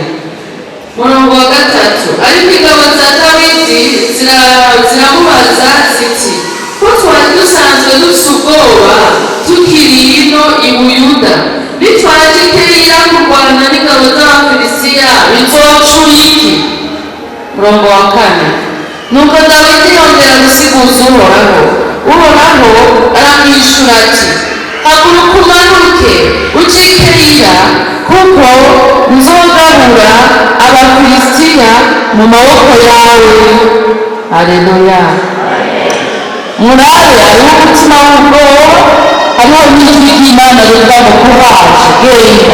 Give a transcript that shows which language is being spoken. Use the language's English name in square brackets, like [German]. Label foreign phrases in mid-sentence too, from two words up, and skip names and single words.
[Rundi] Murongo wa 3 ariko ingabo za Dawidi ziramubaza ziti ko twari dusanzwe dufise ubwoba tukiri ino i Buyuda nitwaje Keila kurwana n'ingabo z'Abafilisitiya bizoca iki? Murongo wa 4 nuko Dawidi yongera gusiguza Uhoraho aramwishura ati haguruka umanuke uje i Keila kuko nzogabura Abafilisitiya mu maboko yawe. Haleluya. Murabe hariho umutima w'ubwoba, hariho n'ijwi ry'Imana rivuga ngo kuraje genda.